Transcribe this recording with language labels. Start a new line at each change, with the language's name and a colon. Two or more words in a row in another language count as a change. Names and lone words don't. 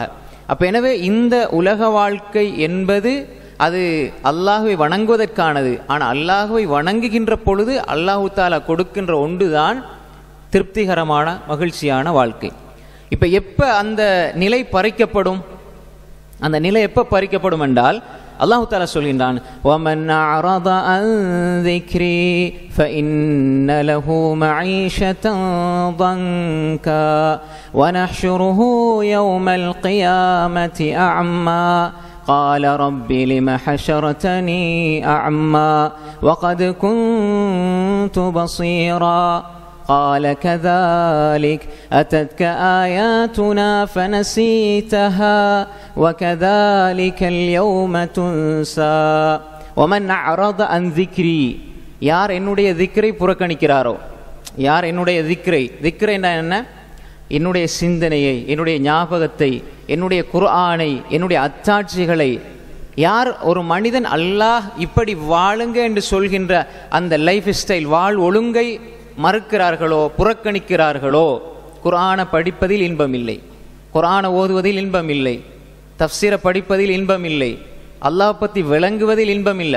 Tamil: அப்ப எனவே இந்த உலக வாழ்க்கை என்பது அது அல்லாஹுவை வணங்குவதற்கானது. ஆனால் அல்லாஹுவை வணங்குகின்ற பொழுது
Arabic: الله تعالى
Tamil: கொடுக்கின்ற ஒன்றுதான் திருப்திகரமான மகிழ்ச்சியான வாழ்க்கை. இப்ப எப்ப அந்த நிலை பறிக்கப்படும்? அந்த நிலை எப்ப பறிக்கப்படும் என்றால்
Arabic: الله تعالى
Tamil: சொல்கின்றான்,
Arabic: وَمَنْ أَعْرَضَ عَنْ ذِكْرِي فَإِنَّ لَهُ مَعِيشَةً ضَنْكًا وَنَحْشُرُهُ يَوْمَ الْقِيَامَةِ أَعْمَى قال رب لم حشرتني أعمى وقد كنت بصيرا قال كذلك أتتك آياتنا فنسيتها وكذلك اليوم تنسى ومن أعرض عن ذكري.
Tamil: யார் என்னுடைய திக்ரை புறக்கணிக்கிறாரோ, யார் என்னுடைய திக்ரை என்ன? என்னுடைய சிந்தனையை, என்னுடைய ஞாபகத்தை, என்னுடைய குர்ஆனை, என்னுடைய அத்தாட்சிகளை யார் ஒரு மனிதன் அல்லாஹ் இப்படி வாழுங்க என்று சொல்கின்ற அந்த
English: life style
Tamil: வாழ் ஒழுங்கை மறுக்கிறார்களோ, புறக்கணிக்கிறார்களோ, குர்ஆனை படிப்பதில் இன்பம் இல்லை, குர்ஆனை ஓதுவதில் இன்பம் இல்லை, தஃப்சீரை படிப்பதில் இன்பம் இல்லை, அல்லாஹ் பற்றி விளங்குவதில் இன்பம் இல்லை.